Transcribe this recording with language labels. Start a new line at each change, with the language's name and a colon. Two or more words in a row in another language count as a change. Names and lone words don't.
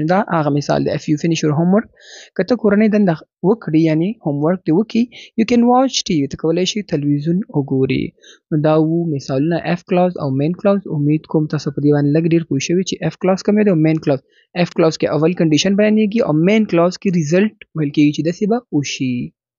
Pashto: دا هغه مثال دی.
English: If you finish your homework،
Pashto: که ته کورنۍ دنده وکړي یعنی هوم ورک دې وکړي،
English: you can watch TV،
Pashto: ته کولی شي تلویزیون وګوري. نو دا وو مثالونه
English: F clause
Pashto: او
English: main clause.
Pashto: امید کوم تاسو په دې باندې لږ ډېر پوه شوي چې
English: F clause
Pashto: کوم دی او
English: main clause. F clause
Pashto: کې اول کنډیشن بیانېږي او
English: main clause
Pashto: کې ریزلټ ویل کېږي چې داسې به وشي.